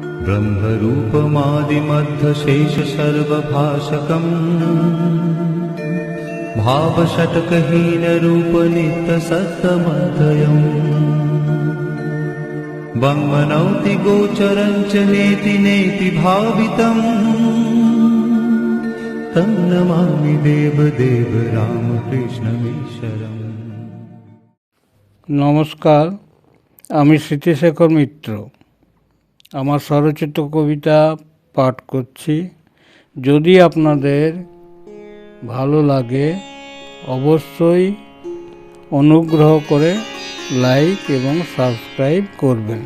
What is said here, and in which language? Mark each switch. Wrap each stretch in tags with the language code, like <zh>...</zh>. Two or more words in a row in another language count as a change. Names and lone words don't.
<sa>ब्रह्मरूपमादिमध्यशेष सर्वभाषकम् भावषट्कहीनरूपनित्यसत्तमध्ययम् वङ्मनौति गोचरं च नेति नेति भावितम् तं नमामि देवदेव रामकृष्णमीश्वरम्।</sa> <bn>নমস্কার, আমি স্মৃতিশেখর মিত্র। আমার স্বরচিত কবিতা পাঠ করছি। যদি আপনাদের ভালো লাগে অবশ্যই অনুগ্রহ করে লাইক এবং সাবস্ক্রাইব করবেন।</bn>